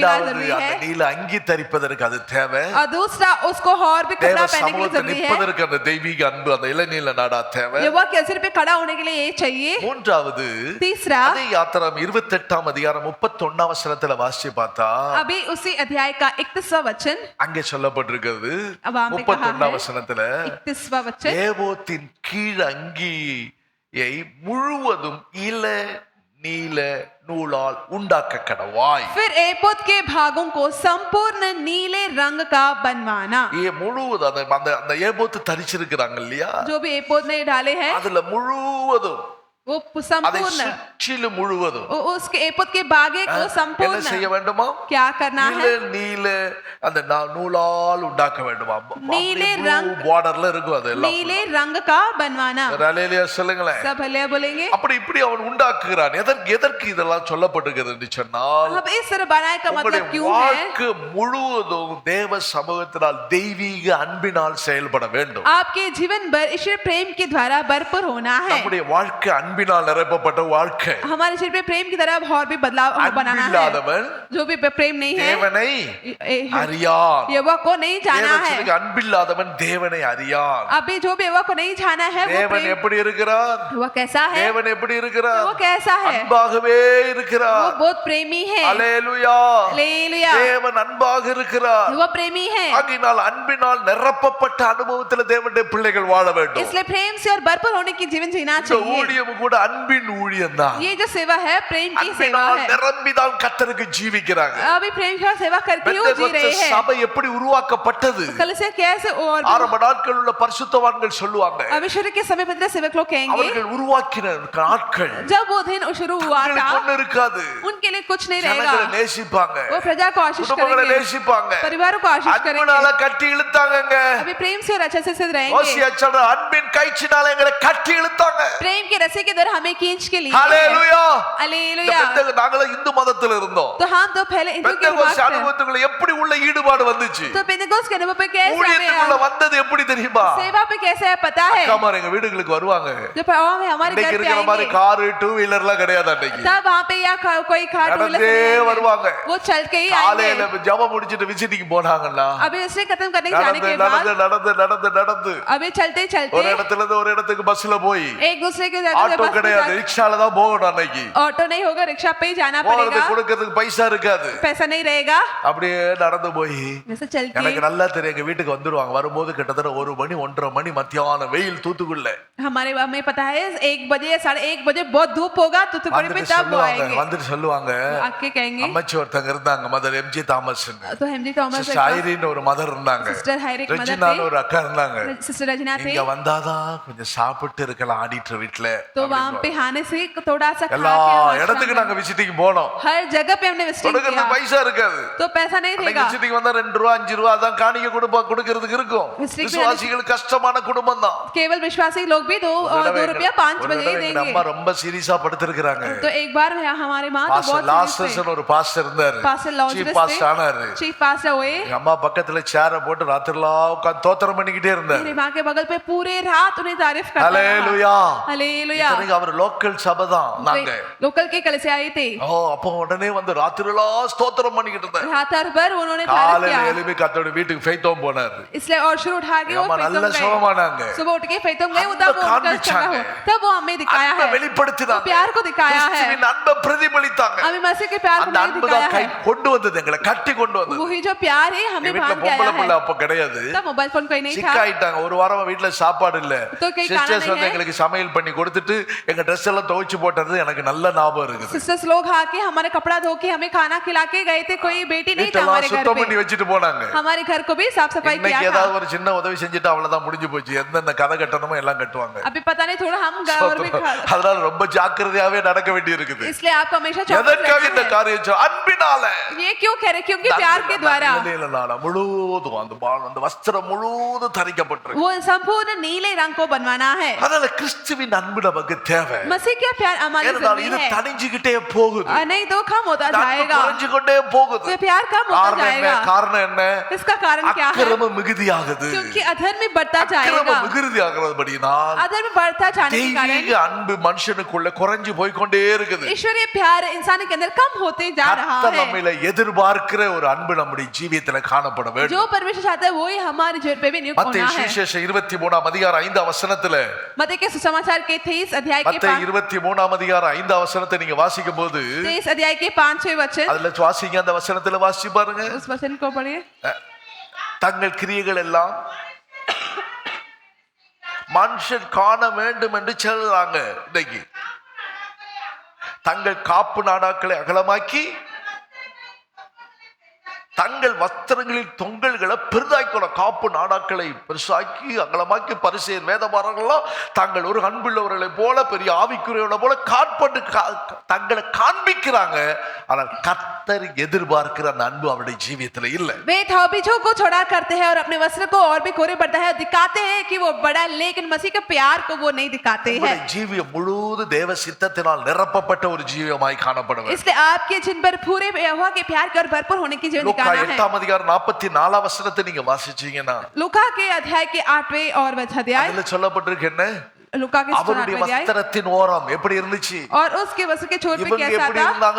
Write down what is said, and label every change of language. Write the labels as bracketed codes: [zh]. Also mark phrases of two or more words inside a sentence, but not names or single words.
[ta] இரண்டாவது [hi] जरूरी [ta] அந்த [hi] है, [ta] நீல அங்கி தரிப்பதற்கு அது தேவை। [hi] और दूसरा उसको और भी [ta] தேவ [hi] कपड़ा पहनने के लिए [ta] சமூகத்தில் [hi] जरूरी है। [ta] நிற்பதற்கு அந்த தெய்வீக அன்பு அந்த இளநீல நாடா தேவை। [hi] यहोवा के असर पे खड़ा होने के लिए ये चाहिए। [ta] மூன்றாவது [hi] तीसरा, [ta] அதே யாத்திராம் 28ஆம் அதிகாரம் 31ஆம் வசனத்துல வாசிச்சு பார்த்தா [hi] अभी उसी अध्याय का 31वां वचन, [ta] அங்கே சொல்லப்பட்டிருக்கிறது [hi] अब वहां पे कहा [ta] 31ஆம் [hi] है [ta] வசனத்துல [hi] 31वां वचन, [ta] ஏபோத்தின் கீழ் அங்கியை முழுவதும் இள நீல நூலால் உண்டாக்க கடவாய்। [hi] फिर एपोद के भागों को संपूर्ण नीले रंग का बनवाना। [ta] முழுவதும் அந்த ஏபோத்து தரிச்சிருக்கிறாங்க இல்லையா, [hi] जो भी एपोद ने डाले हैं [ta] அதுல முழுவதும் [hi] वो [ta] அதை [hi] संपूर्ण, [ta] சுற்றிலும் முழுவதும் [hi] उसके एपोद के बागे को [ta] என்ன [hi] संपूर्ण [ta] செய்ய வேண்டுமா? [hi] क्या करना [ta] இள [hi] है? [ta] நீல அந்த நூலால் உண்டாக்க வேண்டுமா? [hi] नील रंग [ta] பார்டர்ல இருக்கும் அதெல்லாம்। [hi] नीले रंग का बनवाना। [ta] ஹல்லேலூயா சொல்லுங்களேன்। [hi] सब हल्लेलुया बोलेंगे। [ta] அப்படி இப்படி அவன் உண்டாக்குகிறான்। எதற்கு இதெல்லாம் சொல்லப்பட்டிருக்கிறது என்று சொன்னால், [hi] अब इस तरह बनाए का [ta] உங்களுடைய [hi] मतलब क्यों है? [ta] வாழ்க்கை முழுவதும் தேவ சமூகத்தினால் தெய்வீக அன்பினால் செயல்பட வேண்டும்। [hi] आपके जीवन भर ईश्वर प्रेम के द्वारा भरपूर होना है। [ta] நம்முடைய வாழ்க்கை அன்பினால் நிரப்பப்பட்ட வாழ்க்கை। [hi] हमारे शरीर पे प्रेम की तरह और भी बदलाव बनाना है। [ta] அன்பில்லாதவன் [hi] जो भी प्रेम नहीं है [ta] தேவனை அறியான்। [hi] यहोवा को नहीं जाना है। [ta] அன்பில்லாதவன் தேவனை அறியான்। [hi] अभी जो भी यहोवा को नहीं जाना है वो [ta] தேவன் [hi] प्रेम, [ta] எப்படி இருக்கிறார்? [hi] वो कैसा है? [ta] தேவன் எப்படி இருக்கிறார்? [hi] वो कैसा है? [ta] அன்பாகவே [hi] वो [ta] இருக்கிறார்। [hi] बहुत प्रेमी है। [ta] அல்லேலூயா। [hi] हालेलुया। [ta] தேவன் அன்பாக இருக்கிறார்। [hi] वो प्रेमी है। [ta] ஆகையினால் அன்பினால் நிரப்பப்பட்ட அனுபவத்தில் தேவனுடைய பிள்ளைகள் வாழ வேண்டும்। [hi] इसलिए प्रेम से और भरपूर होने की जीवन जीना [ta] இந்த [hi] चाहिए। [ta] ஊழியம் கூட அன்பின் ஊழியம் தான்। [hi] ये जो सेवा है प्रेम की सेवा [ta] அன்பினால் [hi] है। [ta] நிரம்பிதான் கர்த்தருக்கு ஜீவிக்கிறாங்க. [hi] अभी प्रेम की सेवा करके वो जी रहे हैं। [ta] சபை எப்படி உருவாக்கப்பட்டது? [hi] कलीसिया कैसे और [ta] ஆரம்ப நாட்களில் உள்ள பரிசுத்தவான்கள் சொல்லுவாங்க, [hi] अभी शुरू के समय पवित्र सेवक लोग कहेंगे [ta] அவர்கள் உருவாக்கின நாட்கள் [hi] जब वो दिन शुरू हुआ था [ta] ஒண்ணு இருக்காது. [hi] उनके लिए कुछ नहीं रहेगा। [ta] ஜனங்களை நேசிப்பாங்க, [hi] वो प्रजा को आशीष [ta] குடும்பங்களை [hi] करेंगे, [ta] நேசிப்பாங்க, [hi] परिवारों को आशीष करेंगे। [ta] அன்பினால கட்டி இழுத்தாங்கங்க. [hi] अभी प्रेम से और अच्छे से रहेंगे। [ta] ஓசியா சொல்ற அன்பின் கைச்சினால எங்களை கட்டி இழுத்தாங்க. [hi] प्रेम के रस्से के द्वारा हमें खींच के लिए [ta] ஹalleluya. [hi] हालेलुया। [ta] நாங்கள இந்து மதத்துல இருந்தோம். [hi] तो हम तो पहले हिंदू के [ta] பெந்தெகோஸ்தே அனுபவத்துக்குள்ள எப்படி உள்ள ஈடுபாடு வந்துச்சு? [hi] तो पेंटेकोस्ट के अनुभव पे कैसे [ta] ஊழியத்துக்குள்ள வந்தது எப்படி தெரியுமா? [hi] सेवा पे कैसे है पता है? [ta] அக்காமார் எங்க வீடுகளுக்கு வருவாங்க. [hi] जो प्रभाव में हमारे [ta] இன்னைக்கு [hi] घर पे [ta] இருக்கிற மாதிரி [hi] आएंगे [en] car two wheeler [ta] கிடையாது அன்னைக்கு. [hi] तब वहाँ पे या कोई [en] car two [ta] நடந்தே வருவாங்க. [hi] वो चल के ही [ta] காலையில [hi] आएंगे। [ta] ஜெபம் முடிச்சிட்டு விசிட்டிங் போனாங்கன்னா [hi] अभी उसने खत्म करने जाने [ta] நடந்து [hi] के [ta] நடந்து [hi] बाद [ta] நடந்து நடந்து நடந்து [hi] अभी चलते [ta] ஒரு [hi] चलते [ta] இடத்துல இருந்து ஒரு இடத்துக்கு பஸ்ல போய் [hi] एक दूसरे के जगह [ta] ஆட்டோ கிடையாது, ரிக்ஷால தான் போகணும் அன்னைக்கு. [hi] ऑटो नहीं होगा, रिक्शा पे ही जाना [ta] போறது [hi] पड़ेगा, [ta] கொடுக்கிறதுக்கு பைசா இருக்காது. [hi] पैसा नहीं रहेगा। [ta] அப்படியே நடந்து போய் [hi] जैसे चल के [ta] எனக்கு நல்லா தெரியும் எங்க வீட்டுக்கு வந்துருவாங்க. வரும்போது கிட்டத்தட்ட 1 மணி 1:30 மணி மத்தியான வெயில் தூத்துக்குள்ள [hi] हमारे हमें पता है 1 बजे 1:30 बजे बहुत धूप होगा तो तुकड़ी पे तब वो आएंगे। [ta] வந்துட்டு சொல்லுவாங்க, [hi] आके कहेंगे [ta] அம்மாச்சி ஒருத்தங்க இருந்தாங்க, மதர் எம்ஜி தாமஸ், [hi] तो हेमजी थॉमस [ta] சிஸ்டர் ஐரின் ஒரு மதர் இருந்தாங்க, [hi] सिस्टर हायरिक मदर [ta] ரெஜினான்னு ஒரு அக்கா இருந்தாங்க. [hi] थे, सिस्टर रजना थे। [ta] இங்க வந்தாதான் கொஞ்சம் சாப்பிட்டு இருக்கலாம் ஆடிட்டர் வீட்ல. [hi] तो वहां पे आने से थोड़ा सा खा [ta] எல்லா [hi] के हम [ta] இடத்துக்கு நாங்க விசிட்டிங் போனோம். [hi] हर जगह पे हमने विजिटिंग [ta] கொடுக்கிறது [hi] किया [ta] பைசா இருக்காது. [hi] तो पैसा नहीं [ta] அன்னைக்கு [hi] देगा। [ta] விசிட்டிங் வந்தா 2 ரூபா 5 ரூபா அதான் காணிக்கை கொடுக்கிறதுக்கு இருக்கும். [hi] Visiting [ta] விசுவாசிகள் கஷ்டமான குடும்பம் தான். [hi] केवल विश्वासी लोग भी 2 रुपया 5 बजे ही देंगे। [ta] அம்மா ரொம்ப சீரியஸா படுத்திருக்காங்க. [hi] तो एक बार हमारे माँ तो बहुत [ta] லாஸ்டர்ஸ்னு ஒரு பாஸ்டர் இருந்தாரு. [hi] पास्टर लॉजरस [en] chief pastor [ta] ஆனாரு. [en] chief pastor [hi] हुए। [ta] எங்க அம்மா பக்கத்துல சேரை போட்டு ராத்திரிலாம் உட்கார்ந்து தோத்திரம் பண்ணிக்கிட்டே இருந்தாரு. [hi] मेरी माँ के बगल पे पूरे रात उन्हें तारीफ करता था। [ta] ஹalleluya [hi] हालेलुया। [ta] இத்தனைக்கு அவர் லோக்கல் சபை தான் நாங்க. [hi] लोकल के कलीसिया आए थे। [ta] அப்போ உடனே வந்து ராத்திரிலாம் ஸ்தோத்திரம் பண்ணிக்கிட்டு இருந்தாரு. [hi] रात भर उन्होंने तारीफ [ta] காலையில [hi] किया, [ta] எழுப்பி கர்த்தருடைய வீட்டுக்கு ஃபெய்த்தோம் போனாரு. [hi] इसलिए और शुरू उठा के वो [ta] அம்மா நல்ல [hi] फैतोम [ta] சுகமானாங்க. [hi] गए। सुबह उठ के फैतोम गए, [ta] அன்பை [hi] तब वो उनका [ta] காண்பிச்சாங்க. [hi] चंगा हो, तब वो हमें दिखाया [ta] அன்பை [hi] है, [ta] வெளிப்படுத்தினாங்க. [hi] वो प्यार को दिखाया है, [ta] கிறிஸ்துவின் அன்பை பிரதிபலித்தாங்க. [hi] हमें मसीह के प्यार को [ta] அந்த [hi] नहीं [ta] அன்பு [hi] दिखाया [ta] தான் கை [hi] है। [ta] கொண்டு வந்தது, எங்களை கட்டி கொண்டு வந்தது. [hi] वही जो प्यार है हमें [ta] வீட்டுல [hi] बांध के [ta] பொம்பளை [hi] आया [ta] பிள்ளை [hi] है। [ta] அப்ப கிடையாது. [hi] तब [en] mobile phone [hi] कोई नहीं था, [ta] சிக்காயிட்டாங்க. ஒரு வாரம் வீட்டுல சாப்பாடு இல்ல. [hi] तो कहीं खाना [ta] சிஸ்டர்ஸ் [hi] नहीं [ta] வந்து [hi] है। [ta] எங்களுக்கு சமையல் பண்ணி கொடுத்துட்டு எங்க ட்ரெஸ் எல்லாம் துவைச்சு போட்டது எனக்கு நல்ல ஞாபகம் இருக்குது. [hi] सिस्टर्स लोग आके हमारे कपड़ा धो के हमें खाना खिला के गए थे। कोई बेटी नहीं था [ta] வீட்டெல்லாம் [hi] हमारे घर [ta] சுத்தம் பண்ணி [hi] पे, [ta] வச்சுட்டு போனாங்க. [hi] हमारे घर को भी साफ सफाई किया [ta] இன்னைக்கு [hi] था। [ta] ஏதாவது ஒரு சின்ன உதவி செஞ்சுட்டு அவ்வளவுதான் முடிஞ்சு போச்சு. எந்தெந்த கதை கட்டணுமோ எல்லாம் கட்டுவாங்க. [hi] अभी पता नहीं थोड़ा हम और भी [ta] அதனால ரொம்ப ஜாக்கிரதையாவே நடக்க வேண்டி இருக்குது. [hi] इसलिए आपको हमेशा चौकस [ta] எதற்காக [hi] रहना [ta] இந்த [hi] है। [ta] காரியம் அன்பினால [hi] ये क्यों कह रहे? क्योंकि प्यार के द्वारा [ta] முழுவதும் அந்த வஸ்திரம் முழுவதும் தரிக்கப்பட்டிருக்கு. [hi] वो संपूर्ण नीले रंग को बनवाना है। [ta] அதனால கிறிஸ்துவின் அன்பு நமக்கு தேவை. [hi] मसीह का प्यार हमारे [ta] ஏனென்றால் [hi] जिंदगी [ta] இது [hi] है, [ta] தணிஞ்சுக்கிட்டே போகுது. [hi] नहीं तो कम होता [ta] இந்த அன்பு [hi] जाएगा, [ta] குறைஞ்சு கொண்டே போகுது. [hi] ये प्यार कम होता [ta] காரணம் என்ன? [hi] जाएगा। [ta] காரணம் என்ன? [hi] इसका कारण क्या है? [ta] அக்கிரமம் மிகுதியாகுது. [hi] क्योंकि अधर्म में बढ़ता जाएगा। [ta] அக்கிரமம் மிகுதியாகிறபடியினால் [hi] अधर्म बढ़ता जाने के कारण [ta] தெய்வீக அன்பு மனுஷனுக்குள்ள குறைஞ்சு போய் கொண்டே இருக்குது. [hi] ईश्वरीय प्यार इंसान के अंदर कम होते जा रहा [ta] கர்த்தர் [hi] है। [ta] நம்மில எதிர்பார்க்கிற ஒரு அன்பு நம்முடைய ஜீவியத்துல காணப்பட வேண்டும். [hi] जो परमेश्वर चाहता है वही हमारे जीवन पे भी नियुक्त [ta] மத்தேயு [hi] होना है। [ta] சுவிசேஷம் 23 அதிகாரம் 5 வசனத்துல [hi] मत्ती के सुसमाचार के 23 अध्याय के [ta] மத்தேயு 23 அதிகாரம் 5 வசனத்தை நீங்க வாசிக்கும் போது [hi] 23 अध्याय के 5-6 वचन, [ta] அதுல வாசிங்க. அந்த வசனத்துல வாசிச்சு பாருங்க. [hi] उस वचन को पढ़िए। [ta] தங்கள் கிரியைகள் எல்லாம் மனுஷன் காண வேண்டும் என்று சொல்றாங்க. இன்னைக்கு தங்கள் காப்பு நாடாக்களை அகலமாக்கி தங்கள் வஸ்திரங்களில் தொங்கல்களை பெரிதாக்கணும். காப்பு நாடாக்களை பெருசாக்கி அகலமாக்கி பரிசேயர் வேதபாரர்கள்லாம் தாங்கள் ஒரு அன்புள்ளவர்களை போல பெரிய ஆவிக்குரியவர்களை போல காட்பட்டு தங்களை காண்பிக்கிறாங்க. ஆனால் கர்த்தர் எதிர்பார்க்கிற அந்த அன்பு அவருடைய ஜீவியத்துல இல்ல. [hi] वे थौबीजों को छोड़ा करते हैं और अपने वस्त्र को और भी कोरे बढ़ता है, दिखाते हैं कि वो बड़ा, लेकिन मसीह के प्यार को वो नहीं दिखाते हैं। [ta] ஜீவியம் முழுவதும் தேவ சித்தத்தினால் நிரப்பப்பட்ட ஒரு ஜீவியமாய் காணப்பட வேண்டும். [hi] इसलिए आपके जिन पर पूरे यहोवा के प्यार के और भरपूर होने की जीवन [ta] லூக்கா [hi] दिखाना है। [ta] 8 அதிகாரம் 44 வசனத்தை நீங்க வாசிச்சீங்கன்னா [hi] लूका के अध्याय के 8वें और अध्याय, [ta] அதுல சொல்லப்பட்டிருக்கு என்ன? [hi] लूका के [ta] அவருடைய [hi] 8वें अध्याय, [ta] வஸ்திரத்தின் ஓரம் எப்படி இருந்துச்சு? [hi] और उसके वस्त्र के छोर पे [ta] இவங்க [hi] कैसा [ta] எப்படி [hi] था? [ta] இருந்தாங்க?